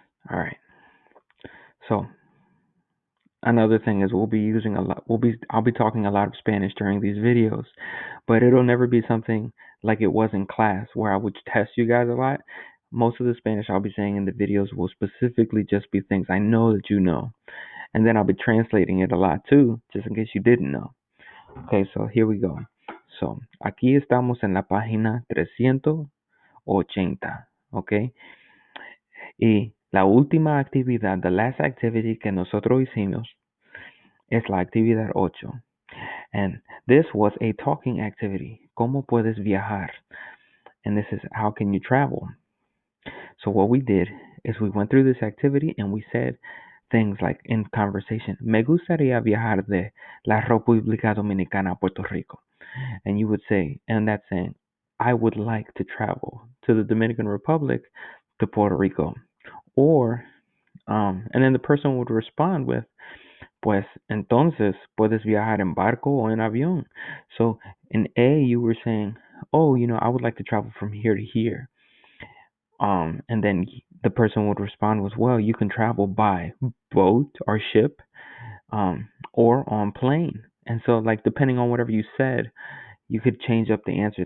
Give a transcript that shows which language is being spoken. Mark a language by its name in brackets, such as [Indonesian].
[English] All right. So another thing is I'll be talking a lot of Spanish during these videos, but it'll never be something like it was in class where I would test you guys a lot. Most of the Spanish I'll be saying in the videos will specifically just be things I know that you know, and then I'll be translating it a lot too, just in case you didn't know. Okay, so here we go. [Spanish] So, aquí estamos en la página 380, okay? Y la última actividad, [English] the last activity [Spanish] que nosotros hicimos es la actividad 8. [English] And this was a talking activity. [Spanish] ¿Cómo puedes viajar? [English] And this is how can you travel? So what we did is we went through this activity and we said things like in conversation, [Spanish] me gustaría viajar de la República Dominicana a Puerto Rico. [English] And you would say, and that's saying, I would like to travel to the Dominican Republic to Puerto Rico. Or, and then the person would respond with, [Spanish] pues entonces puedes viajar en barco o en avión. [English] So in A, you were saying, oh, I would like to travel from here to here. And then the person would respond with, well, you can travel by boat or ship, or on plane. And so, like, depending on whatever you said, you could change up the answer.